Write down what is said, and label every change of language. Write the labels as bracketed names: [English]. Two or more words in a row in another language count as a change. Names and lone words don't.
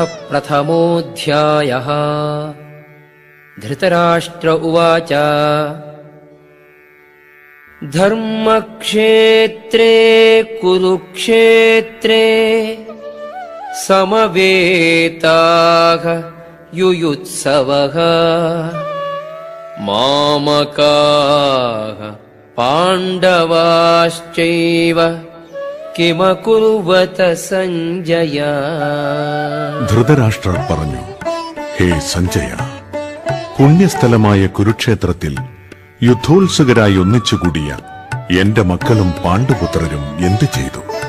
[Sanskrit] प्रथमोऽध्यायः। धृतराष्ट्र उवाच धर्मक्षेत्रे कुरुक्षेत्रे समवेताः युयुत्सवः मामकाः पाण्डवाश्चैव കിമകുർവത സഞ്ജയ. [Malayalam] ധൃതരാഷ്ട്രർ പറഞ്ഞു, ഹേ സഞ്ജയ, പുണ്യസ്ഥലമായ കുരുക്ഷേത്രത്തിൽ യുദ്ധോത്സുകരായി ഒന്നിച്ചുകൂടിയ എന്റെ മക്കളും പാണ്ഡുപുത്രരും എന്തു ചെയ്തു?